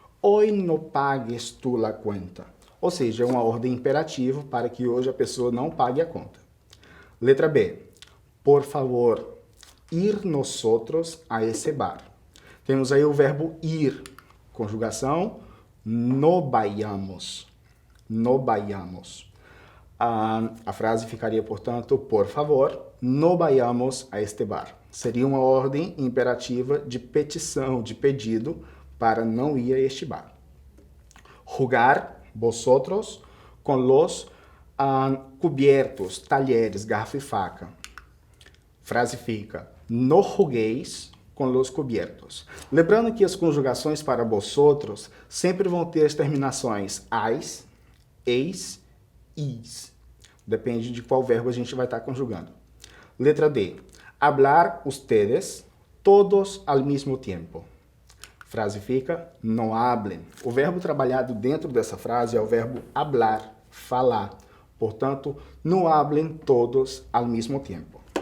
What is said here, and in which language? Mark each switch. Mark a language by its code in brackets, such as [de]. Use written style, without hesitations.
[es] Hoy no pagues tu la cuenta. [pt] Ou seja, é uma ordem imperativa para que hoje a pessoa não pague a conta. Letra B. [es] Por favor, ir nosotros a ese bar. [pt] Temos aí o verbo ir. Conjugação, [es] no vayamos. No vayamos. [pt] A frase ficaria, portanto, [es] por favor, no vayamos a este bar. [pt] Seria uma ordem imperativa de petição, de pedido, para não ir a este bar. [es] Jugar vosotros con los cubiertos, [pt] talheres, garfo e faca. Frase fica, [es] no juguéis com los cubiertos. [pt] Lembrando que as conjugações para vosotros sempre vão ter as terminações ais, eis, is. Depende de qual verbo a gente vai estar conjugando. Letra D. [es] Hablar ustedes todos al mismo tiempo. [pt] Frase fica, [es] no hablen. [pt] O verbo trabalhado dentro dessa frase é o verbo hablar, falar. [es] Portanto, no hablen todos al mismo tiempo.